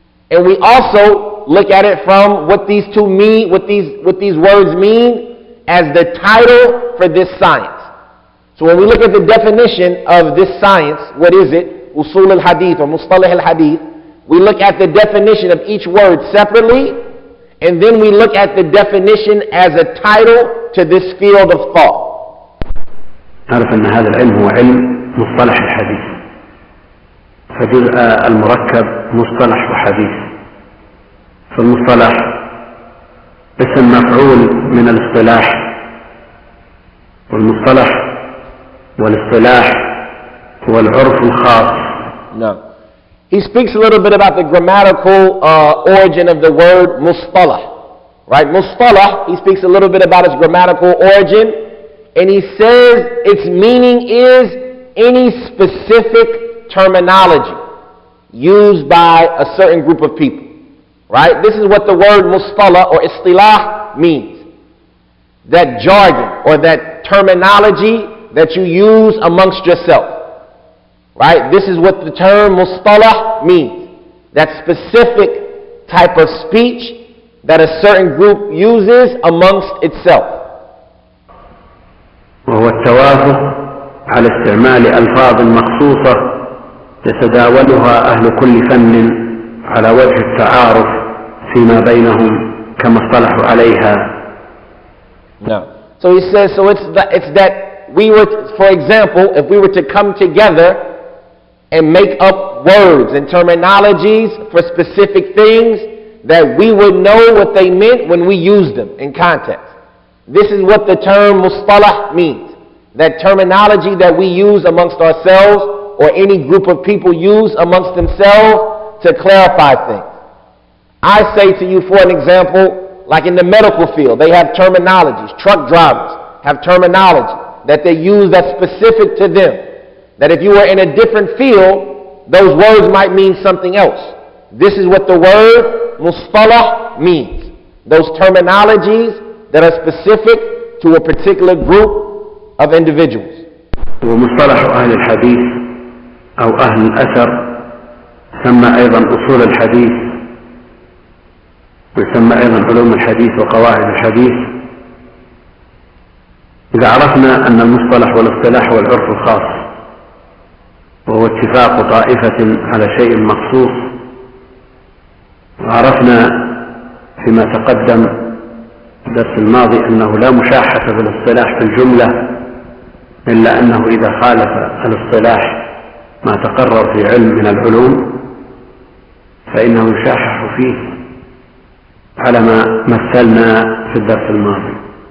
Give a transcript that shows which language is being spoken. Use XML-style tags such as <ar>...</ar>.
<en>And we also look at it from what these two mean, what these words mean as the title for this science. So when we look at the definition of this science, what is it? Usul al-hadith or mustalah al-hadith. We look at the definition of each word separately, and then we look at the definition as a title to this field of thought.</en> <ar>نعرف أن هذا العلم هو علم مصطلح الحديث، فجزء المركب مصطلح وحديث. فالمصطلح اسم مفعول من الاصطلاح، والمصطلح والاصطلاح هو العرف الخاص.</ar> <en>No. He speaks a little bit about the grammatical origin of the word mustalah. Right? Mustalah, he speaks a little bit about its grammatical origin. And he says its meaning is any specific terminology used by a certain group of people. Right? This is what the word mustalah or istilah means. That jargon or that terminology that you use amongst yourself. Right? This is what the term mustalah means. That specific type of speech that a certain group uses amongst itself.</en> <ar>وهو التوافق على استعمال ألفاظ مخصوصة يتداولها أهل كل فن على وجه التعارف فيما بينهم كما اصطلحوا عليها.</ar> <en>No. So he says, so it's that we were, for example, if we were to come together and make up words and terminologies for specific things, that we would know what they meant when we used them in context. This is what the term mustalah means. That terminology that we use amongst ourselves or any group of people use amongst themselves to clarify things. I say to you, for an example, like in the medical field, they have terminologies. Truck drivers have terminology that they use that's specific to them. That if you were in a different field, those words might mean something else. This is what the word mustalah means. Those terminologies that are specific to a particular group of individuals.</en> <ar>ومصطلح أهل الحديث أو أهل الأثر سمى أيضا أصول الحديث، ويسمى أيضا علوم الحديث وقواعد الحديث. إذا عرفنا أن المصطلح والاصطلاح والعرف الخاص وهو اتفاق طائفة على شيء مخصوص، وعرفنا فيما تقدم في الدرس الماضي أنه لا مشاحة في الاصطلاح في الجملة، إلا أنه إذا خالف الاصطلاح ما تقرر في علم من العلوم فإنه يشاحح فيه على ما مثلنا في الدرس الماضي.</ar>